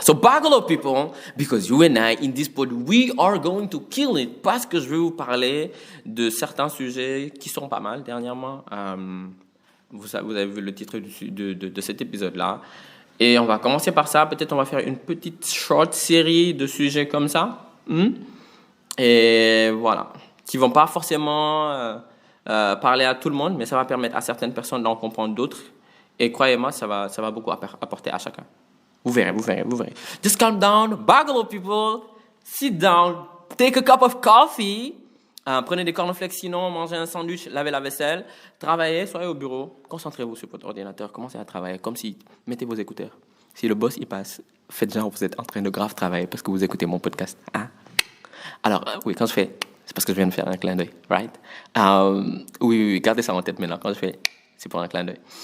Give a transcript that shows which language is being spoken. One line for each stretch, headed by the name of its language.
English: So buckle up, people, because you and I, in this pod, we are going to kill it.
French: Parce que je vais vous parler de certains sujets qui sont pas mal dernièrement. Vous avez vu le titre de cet épisode-là. Et on va commencer par ça. Peut-être on va faire une petite short série de sujets comme ça. Et voilà. Qui vont pas forcément parler à tout le monde, mais ça va permettre à certaines personnes d'en comprendre d'autres. Et croyez-moi, ça va beaucoup apporter à chacun. Vous verrez.
English: Just calm down, buckle up, people. Sit down, take a cup of coffee.
French: Prenez des cornflakes sinon, mangez un sandwich, lavez la vaisselle. Travaillez, soyez au bureau. Concentrez-vous sur votre ordinateur. Commencez à travailler comme si... Mettez vos écouteurs. Si le boss, il passe, faites genre vous êtes en train de grave travailler parce que vous écoutez mon podcast. Hein? Alors, oui, quand je fais... C'est parce que je viens de faire un clin d'œil, right? Oui, gardez ça en tête maintenant. Quand je fais... C'est pour un clin d'œil.